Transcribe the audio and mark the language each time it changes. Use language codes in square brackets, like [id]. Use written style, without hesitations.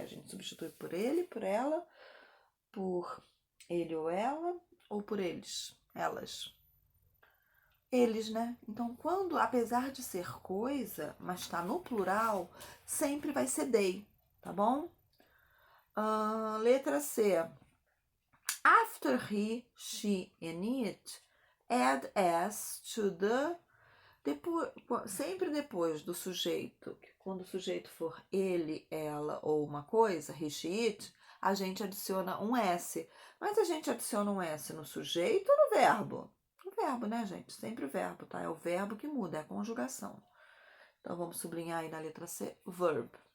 [pt] A gente substitui por ele, por ela, por ele ou ela, ou por eles. elas. Eles, né? Então, quando, apesar de ser coisa, mas está no plural, sempre vai ser they, tá bom? Letra C. [en] After he, she, and it, add s to the... [pt] sempre depois do sujeito, quando o sujeito for ele, ela ou uma coisa, [en] he, she, it, [pt] a gente adiciona um s. Mas a gente adiciona um s no sujeito ou no verbo? No verbo, né, gente? Sempre o verbo, tá? É o verbo que muda, é a conjugação. Então, vamos sublinhar aí na letra C, verb.